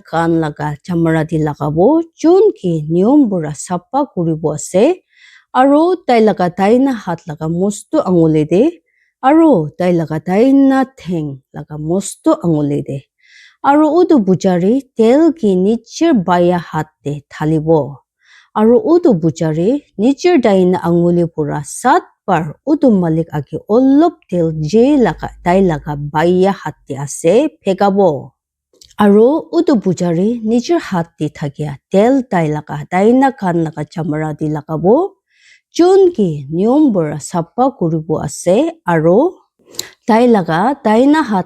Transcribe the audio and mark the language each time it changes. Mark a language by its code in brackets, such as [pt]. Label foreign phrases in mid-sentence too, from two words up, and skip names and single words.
[nag] kan laga chamara di lagabo chun ki niyom bara sappa kuribo ase aro tai laga tai na hat laga mostu angule de aro tai laga tai na theng laga mostu angule de aro utu bujari tel ki nichir baya hat de thalibo aro utu bujari nichir dai na angule pura 7 bar utu malik age olop tel je laga tai laga baya hat de ase phegabo aro utu bujari nichir hat di thagya tel tai laga daina kan laga chamara di lagabo chun ki niyom bara sappa kuribo ase aro tai laga daina hat